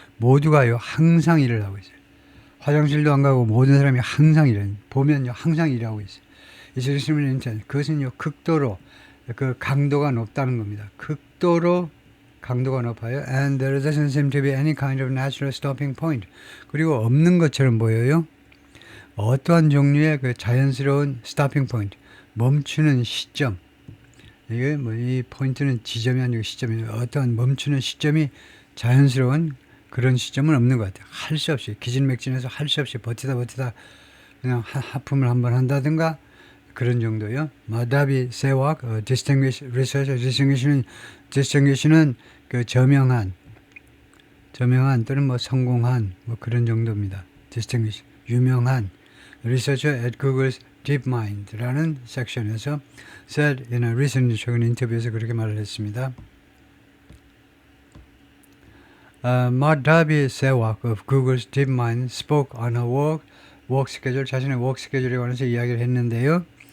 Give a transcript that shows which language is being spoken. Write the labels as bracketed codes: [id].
[ko] 모두가요 항상 일을 하고 있어요. 화장실도 안 가고 모든 사람이 항상 보면요 항상 일하고 있어요. 그것은요 극도로 그 강도가 높다는 겁니다. 극도로 강도가 높아요. [en] And there doesn't seem to be any kind of natural stopping point. [ko] 그리고 없는 것처럼 보여요. 어떠한 종류의 그 자연스러운 [en] stopping point, [ko] 멈추는 시점. 이게 이 포인트는 지점이 아니고 시점이에요. 어떠한 멈추는 시점이 자연스러운 그런 시점은 없는 것 같아요. 할 수 없이 기진맥진해서 할 수 없이 버티다 그냥 하품을 한번 한다든가 그런 정도요. 마다비 세왁 [en] distinguished research, [ko] distinguish는 그 저명한 또는 뭐 성공한 뭐 그런 정도입니다. distinguished 유명한 [en] researcher at Google's DeepMind라는 [ko] 섹션에서 [en] said in a recent [ko] 최근 인터뷰에서 그렇게 말을 했습니다. [en] Madhabi Sewak of Google's DeepMind spoke on her work schedule, [ko] 자신의 work schedule에 관해서 이야기를 했는데요.